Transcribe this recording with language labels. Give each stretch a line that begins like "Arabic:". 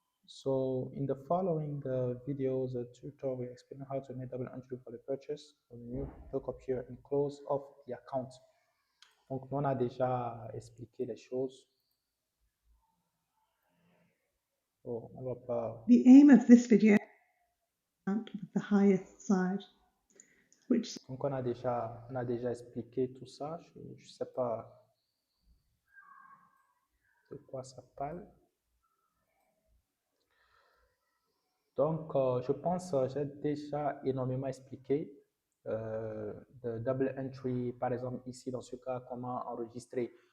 English: So, in the following videos, a tutorial will explain how to make double entry for the purchase of the new photocopier and close off the account.
French: Donc, on a déjà expliqué les choses. Oh, on va pas...
English: The aim of this video is with the highest side, which...
French: Donc, on a déjà expliqué tout ça. Je ne sais pas de quoi ça parle. Donc, je pense que j'ai déjà énormément expliqué de double entry, par exemple ici dans ce cas, comment enregistrer.